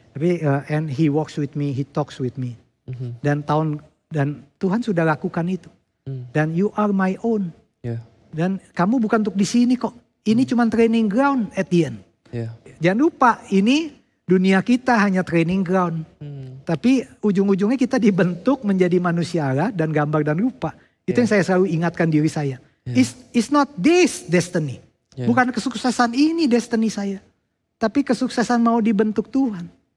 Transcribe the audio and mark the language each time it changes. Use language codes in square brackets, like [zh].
[id] Tapi [en] and he walks with me, he talks with me. [id] Dan Tuhan sudah lakukan itu. [en] Dan you are my own. Yeah. [id] Dan kamu bukan untuk di sini kok. Ini cuma [en] training ground at the end. Yeah. [id] Jangan lupa ini dunia kita hanya training ground. Tapi ujung-ujungnya kita dibentuk menjadi manusia Allah dan gambar dan rupa. Itu yang saya selalu ingatkan diri saya. [en] It's not this destiny. [id] Bukan kesuksesan ini destiny saya. Tapi kesuksesan mau dibentuk Tuhan.